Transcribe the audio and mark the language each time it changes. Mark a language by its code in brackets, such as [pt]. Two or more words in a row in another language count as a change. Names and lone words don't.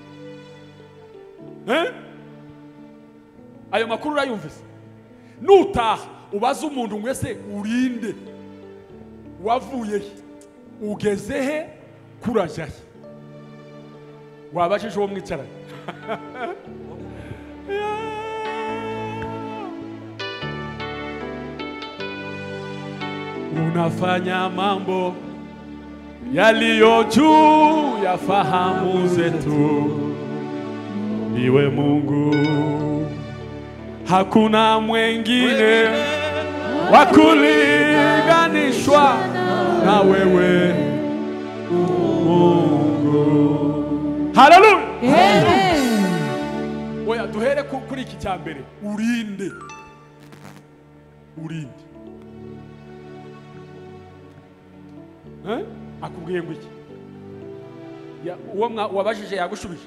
[rn] Ayo makuru urayumvise? Nutaha ubaza umuntu mwese urinde, wavuye he, ugeze he, kurajya he. Wabashije uwo mwicaranye? [sw] Unafanya mambo yaliyo juu ya fahamu zetu, iwe Mungu, hakuna mwengine wa kulinganishwa na wewe Mungu. Haleluya. Amen. [rn] Oya duhere kuri iki cya mbere, urinde. Urinde. Akubwiye ngo iki? Uwo wabajije yagushubije?